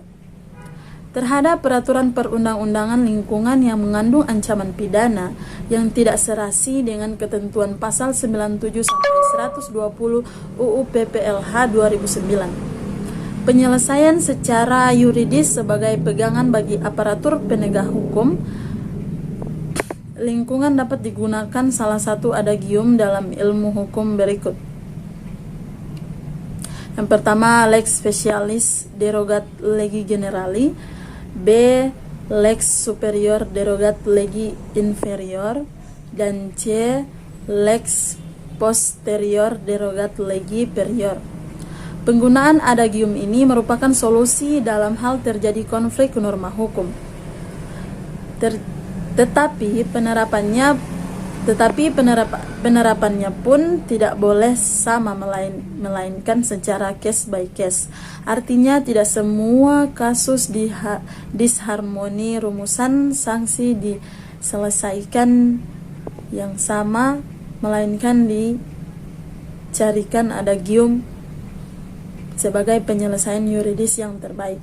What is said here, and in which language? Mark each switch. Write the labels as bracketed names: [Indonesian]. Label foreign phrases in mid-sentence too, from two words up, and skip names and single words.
[Indonesian] Terhadap peraturan perundang-undangan lingkungan yang mengandung ancaman pidana yang tidak serasi dengan ketentuan pasal 97 sampai 120 UU PPLH 2009. Penyelesaian secara yuridis sebagai pegangan bagi aparatur penegak hukum lingkungan dapat digunakan salah satu adagium dalam ilmu hukum berikut. Yang pertama, [Latin] lex specialis derogat legi generali, B. lex superior derogat legi inferior, dan C. lex posterior derogat legi superior. [Indonesian] Penggunaan adagium ini merupakan solusi dalam hal terjadi konflik norma hukum. Tetapi penerapannya pun tidak boleh sama, melainkan secara [English] case by case. [Indonesian] Artinya tidak semua kasus disharmoni rumusan sanksi diselesaikan yang sama, melainkan dicarikan adagium sebagai penyelesaian yuridis yang terbaik.